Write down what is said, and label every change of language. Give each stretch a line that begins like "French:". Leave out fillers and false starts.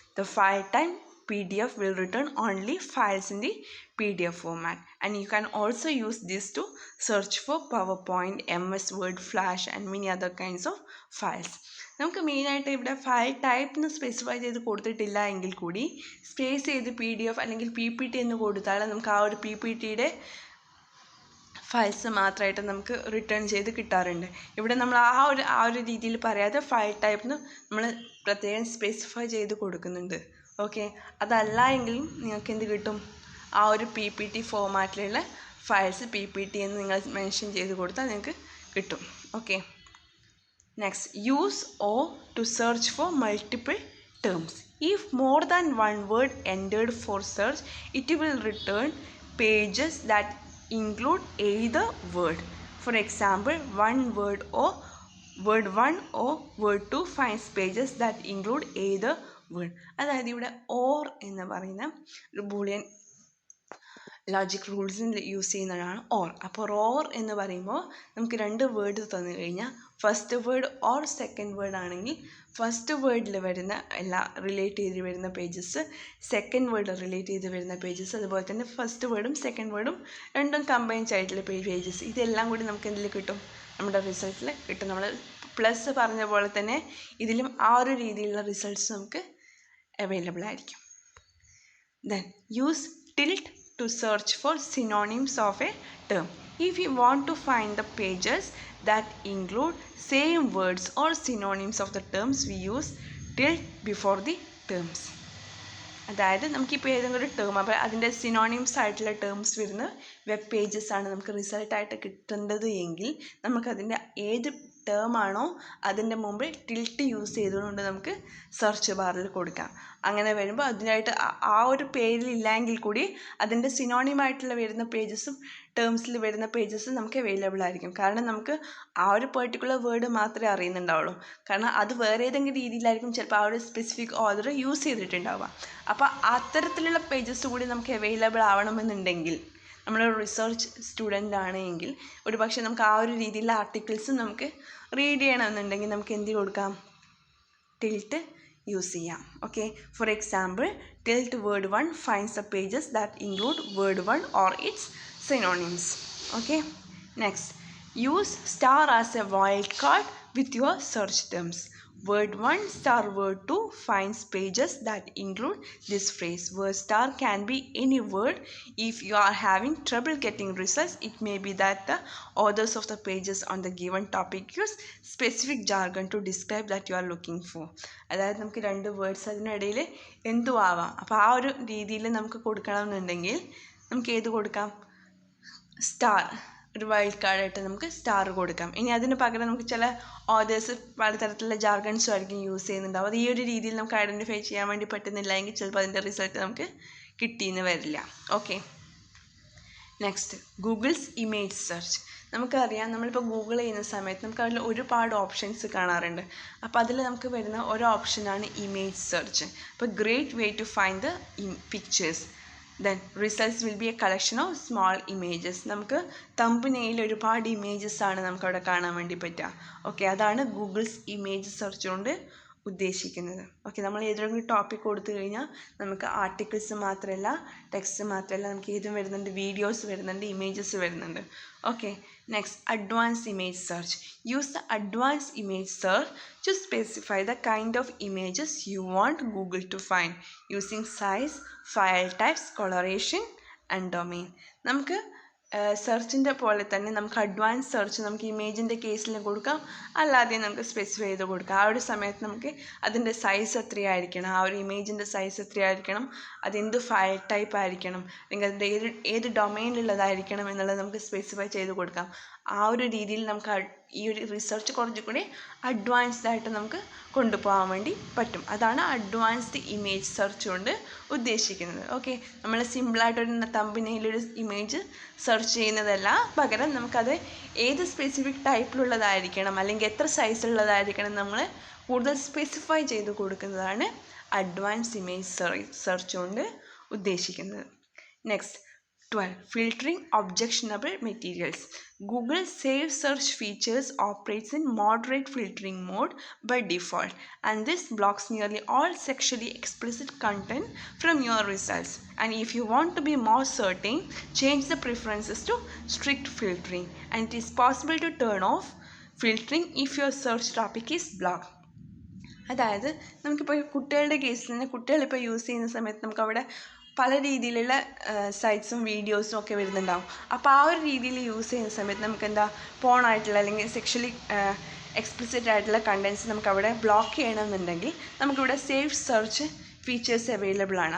English: The file type PDF will return only files in the PDF format, and you can also use this to search for PowerPoint, MS Word, Flash and many other kinds of files.
Malayalam: നമുക്ക് മെയിനായിട്ട് ഇവിടെ file type specify ചെയ്ത് കൊടുത്തിട്ടില്ല എങ്കിൽ കൂടി space ചെയ്ത് PDF അല്ലെങ്കിൽ PPT എന്ന് കൊടുത്താൽ നമുക്ക് ആ ഒരു PPTയുടെ ഫയൽസ് മാത്രമായിട്ട് നമുക്ക് റിട്ടേൺ ചെയ്ത് കിട്ടാറുണ്ട്. ഇവിടെ നമ്മൾ ആ ഒരു രീതിയിൽ പറയാതെ ഫയൽ ടൈപ്പിന് നമ്മൾ പ്രത്യേകം സ്പെസിഫൈ ചെയ്ത് കൊടുക്കുന്നുണ്ട്. ഓക്കെ, അതല്ല എങ്കിലും നിങ്ങൾക്ക് എന്ത് കിട്ടും, ആ ഒരു PPT ഫോമാറ്റിലുള്ള ഫയൽസ് PPT എന്ന് നിങ്ങൾ മെൻഷൻ ചെയ്ത് കൊടുത്താൽ നിങ്ങൾക്ക് കിട്ടും.
English: Okay, next, use O to search for multiple terms. If more than one word entered for search, it will return pages that include either word. For example, one word or word 1 or word 2 finds pages that include either word.
Malayalam: അതായത് ഇവിടെ or എന്ന് പറയുന്ന ഒരു Boolean logic റൂൾസിൽ use ചെയ്യുന്നതാണ് or. അപ്പോൾ or എന്ന് പറയുമ്പോൾ നമുക്ക് 2 വേർഡ് തന്നു കഴിഞ്ഞാൽ first word or second word ആണെങ്കിൽ ഫസ്റ്റ് വേർഡിൽ വരുന്ന എല്ലാ റിലേറ്റ് ചെയ്ത് വരുന്ന പേജസ്, സെക്കൻഡ് വേർഡ് റിലേറ്റ് ചെയ്ത് വരുന്ന പേജസ്, അതുപോലെ തന്നെ ഫസ്റ്റ് വേർഡും സെക്കൻഡ് വേർഡും രണ്ടും കമ്പൈൻഡ് ആയിട്ടുള്ള പേജസ്, ഇതെല്ലാം കൂടി നമുക്ക് എന്തിൽ കിട്ടും, നമ്മുടെ റിസൾട്ടിൽ കിട്ടും. നമ്മൾ പ്ലസ് പറഞ്ഞ പോലെ തന്നെ ഇതിലും ആ ഒരു രീതിയിലുള്ള റിസൾട്ട്സ് നമുക്ക് അവൈലബിൾ ആയിരിക്കും.
English: Then use tilt to search for synonyms of a term. If you want to find the pages that include same words or synonyms of the terms, we use tilde before the terms.
Malayalam: അതായത് നമുക്കിപ്പോൾ ഏതെങ്കിലും ഒരു term അപ്പോൾ അതിൻ്റെ synonyms ആയിട്ടുള്ള terms വരുന്ന web pages ആണ് നമുക്ക് റിസൾട്ടായിട്ട് കിട്ടേണ്ടത് എങ്കിൽ നമുക്കതിൻ്റെ ഏത് ടേം ആണോ അതിൻ്റെ മുമ്പിൽ ടിൽറ്റ് യൂസ് ചെയ്തുകൊണ്ട് നമുക്ക് സെർച്ച് ബാറിൽ കൊടുക്കാം. അങ്ങനെ വരുമ്പോൾ അതിനായിട്ട് ആ ഒരു പേരിലില്ലെങ്കിൽ കൂടി അതിൻ്റെ സിനോണിമായിട്ടുള്ള വരുന്ന പേജസും ടേംസിൽ വരുന്ന പേജസും നമുക്ക് അവൈലബിൾ ആയിരിക്കും. കാരണം നമുക്ക് ആ ഒരു പെർട്ടിക്കുലർ വേർഡ് മാത്രമേ അറിയുന്നുണ്ടാവുള്ളൂ. കാരണം അത് വേറെ ഏതെങ്കിലും രീതിയിലായിരിക്കും ചിലപ്പോൾ ആ ഒരു സ്പെസിഫിക് ഓർഡർ യൂസ് ചെയ്തിട്ടുണ്ടാവുക. അപ്പോൾ അത്തരത്തിലുള്ള പേജസ് കൂടി നമുക്ക് അവൈലബിൾ ആവണമെന്നുണ്ടെങ്കിൽ നമ്മളൊരു റിസർച്ച് സ്റ്റുഡൻ്റ് ആണെങ്കിൽ ഒരു പക്ഷേ നമുക്ക് ആ ഒരു രീതിയിലുള്ള ആർട്ടിക്കിൾസും നമുക്ക് റീഡ് ചെയ്യണമെന്നുണ്ടെങ്കിൽ നമുക്ക് എന്ത് കൊടുക്കാം, ടിൽറ്റ് യൂസ് ചെയ്യാം.
English: Okay, for example tilt word 1 finds the pages that include word 1 or its synonyms. Okay, next, use star as a wildcard with your search terms. Word 1 star word 2 finds pages that include this phrase. Word star can be any word. If you are having trouble getting results, it may be that the authors of the pages on the given topic use specific jargon to describe that you are looking for.
Malayalam: അതായത് നമുക്ക് 2 words അതിനിടയിൽ എന്തും ആവാം. അപ്പോൾ ആ ഒരു രീതിയിൽ നമുക്ക് കൊടുക്കണമെന്നുണ്ടെങ്കിൽ നമുക്ക് ഏത് കൊടുക്കാം, സ്റ്റാർ, ഒരു വൈൽഡ് കാർഡായിട്ട് നമുക്ക് സ്റ്റാർ കൊടുക്കാം. ഇനി അതിന് പകരം നമുക്ക് ചില ഓതേഴ്സ് പലതരത്തിലുള്ള ജാർഗൺസും ആയിരിക്കും യൂസ് ചെയ്യുന്നുണ്ടാവും. അത് ഈ ഒരു രീതിയിൽ നമുക്ക് ഐഡൻറ്റിഫൈ ചെയ്യാൻ വേണ്ടി പറ്റുന്നില്ല എങ്കിൽ ചിലപ്പോൾ അതിൻ്റെ റിസൾട്ട് നമുക്ക് കിട്ടിയെന്ന് വരില്ല.
English: Okay, next, Google's image search.
Malayalam: നമുക്കറിയാം നമ്മളിപ്പോൾ ഗൂഗിൾ ചെയ്യുന്ന സമയത്ത് നമുക്ക് അതിൽ ഒരുപാട് ഓപ്ഷൻസ് കാണാറുണ്ട്. അപ്പോൾ അതിൽ നമുക്ക് വരുന്ന ഒരു ഓപ്ഷനാണ് ഇമേജ് സെർച്ച്. അപ്പോൾ
English: Great way to find the pictures. Then results will be a collection of small images.
Malayalam: നമുക്ക് തമ്പനെയിൽ ഒരുപാട് ഇമേജസ് ആണ് നമുക്കവിടെ കാണാൻ വേണ്ടി പറ്റുക. ഓക്കെ, അതാണ് ഗൂഗിൾസ് ഇമേജ് സെർച്ച് കൊണ്ട് ഉദ്ദേശിക്കുന്നത്. ഓക്കെ, നമ്മൾ ഏതെങ്കിലും ടോപ്പിക് കൊടുത്തു കഴിഞ്ഞാൽ നമുക്ക് ആർട്ടിക്കിൾസ് മാത്രമല്ല, ടെക്സ്റ്റ് മാത്രമല്ല, നമുക്ക് ഏതും വരുന്നുണ്ട്, വീഡിയോസ് വരുന്നുണ്ട്, ഇമേജസ് വരുന്നുണ്ട്.
English: Okay, next, advance image search. Use the advance image search to specify the kind of images you want Google to find using size, file types, coloration and domain. നമുക്ക്
Malayalam: സെർച്ചിൻ്റെ പോലെ തന്നെ നമുക്ക് അഡ്വാൻസ് സെർച്ച് നമുക്ക് ഇമേജിൻ്റെ കേസിൽ കൊടുക്കാം, അല്ലാതെ നമുക്ക് സ്പെസിഫൈ ചെയ്ത് കൊടുക്കാം. ആ ഒരു സമയത്ത് നമുക്ക് അതിൻ്റെ സൈസ് എത്രയായിരിക്കണം, ആ ഒരു ഇമേജിൻ്റെ സൈസ് എത്രയായിരിക്കണം, അതെന്ത് ഫയൽ ടൈപ്പ് ആയിരിക്കണം, അല്ലെങ്കിൽ അതിൻ്റെ ഏത് ഡൊമൈനിലുള്ളതായിരിക്കണം എന്നുള്ളത് നമുക്ക് സ്പെസിഫൈ ചെയ്ത് കൊടുക്കാം. ആ ഒരു രീതിയിൽ നമുക്ക് ഈ ഒരു റിസർച്ച് കുറച്ചുകൂടി അഡ്വാൻസ്ഡ് ആയിട്ട് നമുക്ക് കൊണ്ടുപോകാൻ വേണ്ടി പറ്റും. അതാണ് അഡ്വാൻസ്ഡ് ഇമേജ് സെർച്ച് കൊണ്ട് ഉദ്ദേശിക്കുന്നത്. ഓക്കെ, നമ്മൾ സിമ്പിളായിട്ടൊരു തമ്പനയിലൊരു ഇമേജ് സെർച്ച് ചെയ്യുന്നതല്ല, പകരം നമുക്കത് ഏത് സ്പെസിഫിക് ടൈപ്പിലുള്ളതായിരിക്കണം അല്ലെങ്കിൽ എത്ര സൈസുള്ളതായിരിക്കണം നമ്മൾ കൂടുതൽ സ്പെസിഫൈ ചെയ്ത് കൊടുക്കുന്നതാണ് അഡ്വാൻസ് ഇമേജ് സെർച്ച് കൊണ്ട് ഉദ്ദേശിക്കുന്നത്.
English: Next 12. Filtering objectionable materials. Google Save Search features operates in moderate filtering mode by default, and this blocks nearly all sexually explicit content from your results. And if you want to be more certain, change the preferences to strict filtering. And it is possible to turn off filtering if your search topic is blocked.
Malayalam: അതായത് നമുക്കിപ്പോൾ കുട്ടികളുടെ കേസിൽ തന്നെ കുട്ടികളിപ്പോൾ use ചെയ്യുന്ന സമയത്ത് നമുക്കവിടെ പല രീതിയിലുള്ള സൈറ്റ്സും വീഡിയോസും ഒക്കെ വരുന്നുണ്ടാവും. അപ്പോൾ ആ ഒരു രീതിയിൽ യൂസ് ചെയ്യുന്ന സമയത്ത് നമുക്ക് എന്താ പോണായിട്ടുള്ള അല്ലെങ്കിൽ സെക്ഷലി എക്സ്പ്ലിസിറ്റ് ആയിട്ടുള്ള കണ്ടൻസ് നമുക്കവിടെ ബ്ലോക്ക് ചെയ്യണമെന്നുണ്ടെങ്കിൽ നമുക്കിവിടെ സേഫ് സെർച്ച് ഫീച്ചേഴ്സ് അവൈലബിൾ ആണ്.